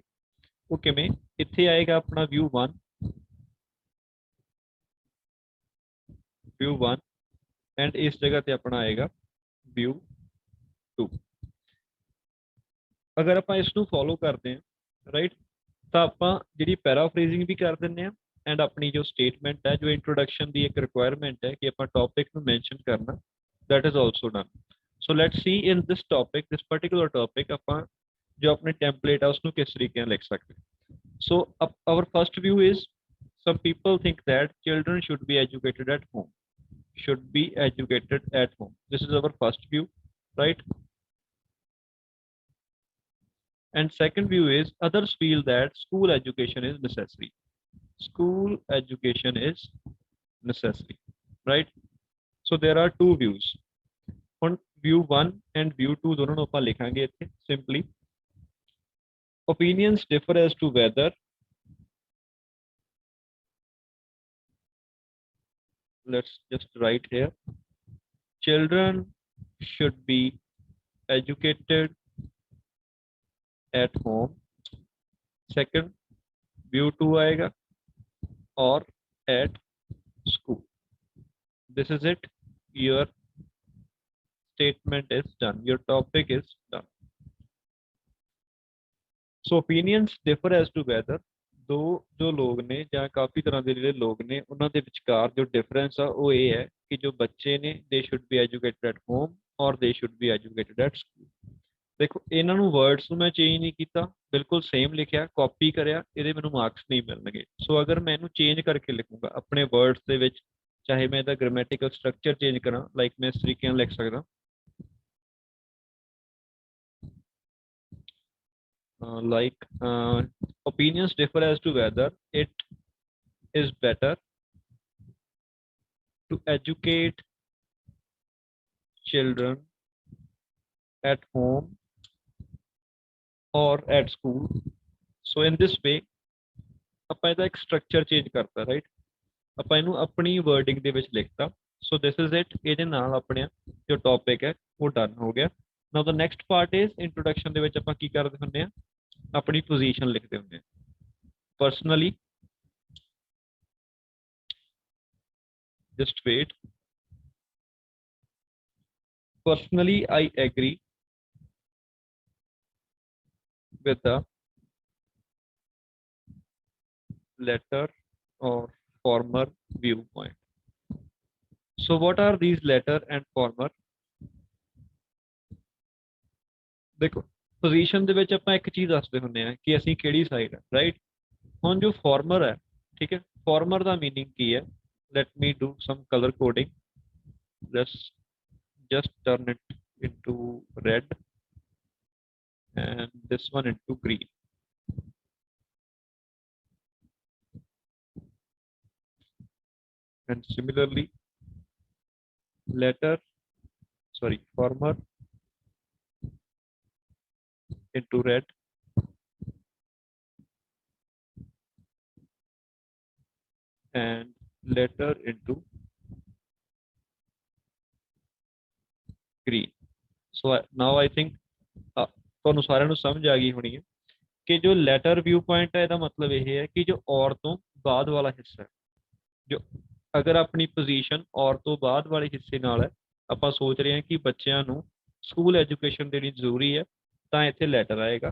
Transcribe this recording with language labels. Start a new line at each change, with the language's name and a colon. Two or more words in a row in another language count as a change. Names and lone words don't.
Punjabi: ਉਹ ਕਿਵੇਂ, ਇੱਥੇ ਆਏਗਾ ਆਪਣਾ view 1 ਐਂਡ ਇਸ ਜਗ੍ਹਾ ਤੇ ਆਪਣਾ ਆਏਗਾ view 2। ਅਗਰ ਆਪਾਂ ਇਸ ਨੂੰ ਫੋਲੋ ਕਰਦੇ ਹਾਂ ਰਾਈਟ, ਤਾਂ ਆਪਾਂ ਜਿਹੜੀ ਪੈਰਾਫਰੇਜ਼ਿੰਗ ਵੀ ਕਰ ਦਿੰਦੇ ਹਾਂ ਐਂਡ ਆਪਣੀ ਜੋ ਸਟੇਟਮੈਂਟ ਹੈ, ਜੋ ਇੰਟਰੋਡਕਸ਼ਨ ਦੀ ਇੱਕ ਰਿਕੁਆਇਰਮੈਂਟ ਹੈ ਕਿ ਆਪਾਂ ਟੌਪਿਕ ਨੂੰ ਮੈਂਸ਼ਨ ਕਰਨਾ,
English: that is also done. So let's see in this topic, this particular topic,
Punjabi: ਆਪਾਂ ਜੋ ਆਪਣੇ template ਹੈ ਉਸਨੂੰ ਕਿਸ ਤਰੀਕੇ ਨਾਲ ਲਿਖ ਸਕਦੇ।
English: So our first view is, some people think that children should be educated at home. should be educated at home. This is our first view, right? And second view is others feel that school education is necessary. School education is necessary, right? So there are two views. On view 1 and view 2
Punjabi: ਦੋਨੋਂ ਨੂੰ ਆਪਾਂ ਲਿਖਾਂਗੇ ਇੱਥੇ
English: simply. Opinions differ as to whether, let's just write here, children should be educated at home. Second view 2 आएगा, or at school. This is it. Your statement is done. Your topic is done. So opinions differ as to whether,
Punjabi: ਦੋ ਜੋ ਲੋਕ ਨੇ ਜਾਂ ਕਾਫੀ ਤਰ੍ਹਾਂ ਦੇ ਜਿਹੜੇ ਲੋਕ ਨੇ ਉਹਨਾਂ ਦੇ ਵਿਚਕਾਰ ਜੋ ਡਿਫਰੈਂਸ ਆ ਉਹ ਇਹ ਹੈ ਕਿ ਜੋ ਬੱਚੇ ਨੇ
English: they should be educated at home or they should be educated at school.
Punjabi: ਦੇਖੋ ਇਹਨਾਂ ਨੂੰ ਵਰਡਸ ਨੂੰ ਮੈਂ ਚੇਂਜ ਨਹੀਂ ਕੀਤਾ, ਬਿਲਕੁਲ ਸੇਮ ਲਿਖਿਆ, ਕਾਪੀ ਕਰਿਆ, ਇਹਦੇ ਮੈਨੂੰ ਮਾਰਕਸ ਨਹੀਂ ਮਿਲਣਗੇ। ਸੋ ਅਗਰ ਮੈਂ ਇਹਨੂੰ ਚੇਂਜ ਕਰਕੇ ਲਿਖੂੰਗਾ ਆਪਣੇ ਵਰਡਸ ਦੇ ਵਿੱਚ, ਚਾਹੇ ਮੈਂ ਇਹਦਾ
English: grammatical structure change
Punjabi: ਕਰਾਂ, ਲਾਈਕ ਮੈਂ ਇਸ ਤਰੀਕੇ ਨਾਲ ਲਿਖ ਸਕਦਾ,
English: opinions differ as to whether it is better to educate children at home or at school. So in this way
Punjabi: ਆਪਾਂ ਇਹਦਾ ਇੱਕ ਸਟਰਕਚਰ ਚੇਂਜ ਕਰਤਾ, ਰਾਈਟ? ਆਪਾਂ ਇਹਨੂੰ ਆਪਣੀ ਵਰਡਿੰਗ ਦੇ ਵਿੱਚ ਲਿਖਤਾ।
English: so this is it.
Punjabi: ਇਹਦੇ ਨਾਲ ਆਪਣੇ ਜੋ ਟੌਪਿਕ ਹੈ ਉਹ ਡਨ ਹੋ ਗਿਆ।
English: now the next part is introduction
Punjabi: ਦੇ ਵਿੱਚ ਆਪਾਂ ਕੀ ਕਰਦੇ ਹੁੰਦੇ ਆ, ਆਪਣੀ ਪੋਜੀਸ਼ਨ ਲਿਖਦੇ ਹੁੰਦੇ ਆ। ਪਰਸਨਲੀ,
English: just wait, personally I agree with the latter or former viewpoint. So what are these latter and former?
Punjabi: ਦੇਖੋ ਪੋਜੀਸ਼ਨ ਦੇ ਵਿੱਚ ਆਪਾਂ ਇੱਕ ਚੀਜ਼ ਦੱਸਦੇ ਹੁੰਦੇ ਆ ਕਿ ਅਸੀਂ ਕਿਹੜੀ ਸਾਈਡ ਹੈ, ਰਾਈਟ? ਹੁਣ ਜੋ ਫਾਰਮਰ ਹੈ, ਠੀਕ ਹੈ, ਫਾਰਮਰ ਦਾ ਮੀਨਿੰਗ ਕੀ ਹੈ?
English: let me do some color coding. Let's just turn it into red and this one into green. And similarly farmer into red and letter into green. So now I think
Punjabi: ਤੁਹਾਨੂੰ ਸਾਰਿਆਂ ਨੂੰ ਸਮਝ ਆ ਗਈ ਹੋਣੀ ਹੈ ਕਿ ਜੋ
English: latter view point
Punjabi: ਹੈ ਇਹਦਾ ਮਤਲਬ ਇਹ ਹੈ ਕਿ ਜੋ ਔਰ ਤੋਂ ਬਾਅਦ ਵਾਲਾ ਹਿੱਸਾ ਹੈ, ਜੋ ਅਗਰ ਆਪਣੀ ਪੋਜੀਸ਼ਨ ਔਰ ਤੋਂ ਬਾਅਦ ਵਾਲੇ ਹਿੱਸੇ ਨਾਲ ਹੈ, ਆਪਾਂ ਸੋਚ ਰਹੇ ਹਾਂ ਕਿ ਬੱਚਿਆਂ ਨੂੰ
English: school education
Punjabi: ਦੇਣੀ ਜ਼ਰੂਰੀ ਹੈ, ਤਾਂ ਇੱਥੇ ਲੈਟਰ ਆਏਗਾ।